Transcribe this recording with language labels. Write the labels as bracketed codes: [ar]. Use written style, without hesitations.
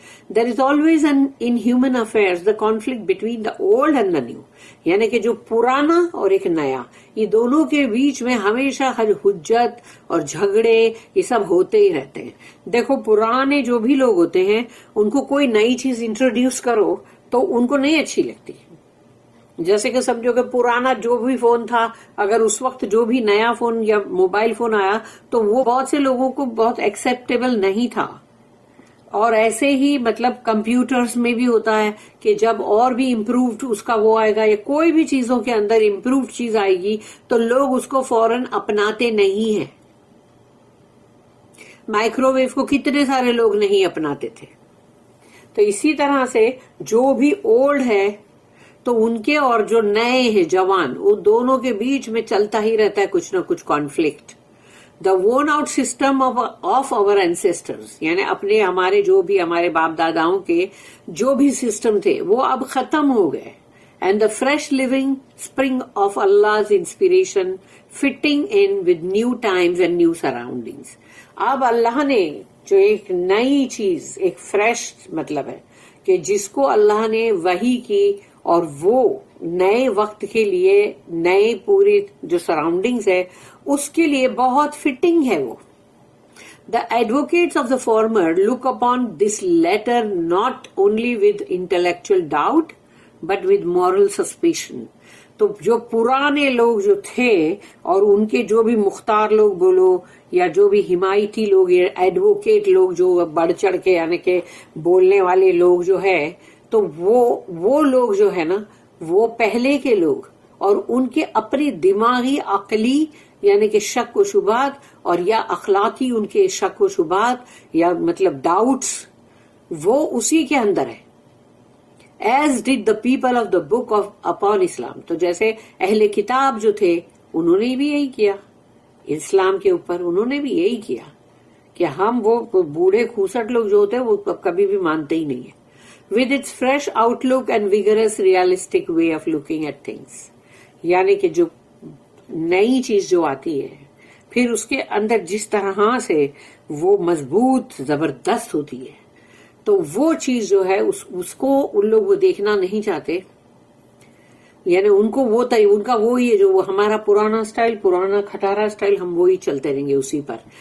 [en] There is always in human affairs the conflict between the old and the new. [ur] یعنی کہ جو پرانا اور ایک نیا، یہ دونوں کے بیچ میں ہمیشہ حجت اور جھگڑے یہ سب ہوتے ہی رہتے ہیں. دیکھو پرانے جو بھی لوگ ہوتے ہیں ان کو کوئی نئی چیز انٹروڈیوس کرو تو ان کو نہیں اچھی لگتی. جیسے کہ سمجھو کہ پرانا جو بھی فون تھا، اگر اس وقت جو بھی نیا فون یا موبائل فون آیا تو وہ بہت سے لوگوں کو بہت ایکسیپٹیبل نہیں تھا. اور ایسے ہی مطلب کمپیوٹرز میں بھی ہوتا ہے کہ جب اور بھی امپرووڈ اس کا وہ آئے گا یا کوئی بھی چیزوں کے اندر امپرووڈ چیز آئے گی تو لوگ اس کو فوراً اپناتے نہیں ہیں. مائکرو ویو کو کتنے سارے لوگ نہیں اپناتے تھے. تو اسی طرح سے جو بھی اولڈ ہے تو ان کے اور جو نئے ہیں جوان، وہ دونوں کے بیچ میں چلتا ہی رہتا ہے کچھ نہ کچھ conflict. [en] the worn out system of our ancestors، [ur] یعنی ہمارے جو بھی ہمارے باپ داداؤں کے جو بھی سسٹم تھے وہ اب ختم ہو گئے. [en] And the fresh living spring of Allah's inspiration fitting in with new times and new surroundings. [ur] اب اللہ نے جو ایک نئی چیز، ایک فریش مطلب ہے کہ جس کو اللہ نے وحی کی اور وہ نئے وقت کے لیے نئے پوری جو سراؤنڈنگز ہے اس کے لیے بہت فٹنگ ہے وہ. [en] The advocates of the former look upon this latter not only with intellectual doubt but with moral suspicion. [ur] تو جو پرانے لوگ جو تھے اور ان کے جو بھی مختار لوگ بولو یا جو بھی حمایتی لوگ، ایڈوکیٹ لوگ جو بڑھ چڑھ کے یعنی کہ بولنے والے لوگ جو ہے، تو وہ لوگ جو ہے نا وہ پہلے کے لوگ، اور ان کے اپنی دماغی عقلی یعنی کہ شک و شبہات اور یا اخلاقی ان کے شک و شبہات یا مطلب ڈاؤٹس وہ اسی کے اندر ہے. [en] As did the people of the book of upon Islam. [ur] تو جیسے اہل کتاب جو تھے انہوں نے بھی یہی کیا اسلام کے اوپر، انہوں نے بھی یہی کیا کہ ہم وہ بوڑھے کھوسٹ لوگ جو ہوتے ہیں وہ کبھی بھی مانتے ہی نہیں ہیں. [en] with its fresh outlook and vigorous realistic way of looking at things. [ur] یعنی کہ جو نئی چیز جو آتی ہے پھر اس کے اندر جس طرح سے وہ مضبوط زبردست ہوتی ہے، تو وہ چیز جو ہے اس کو ان لوگ وہ دیکھنا نہیں چاہتے. یعنی ان کو وہ ان کا وہی ہے جو ہمارا پرانا سٹائل، پرانا کھٹارا سٹائل، ہم وہی چلتے رہیں گے اسی پر.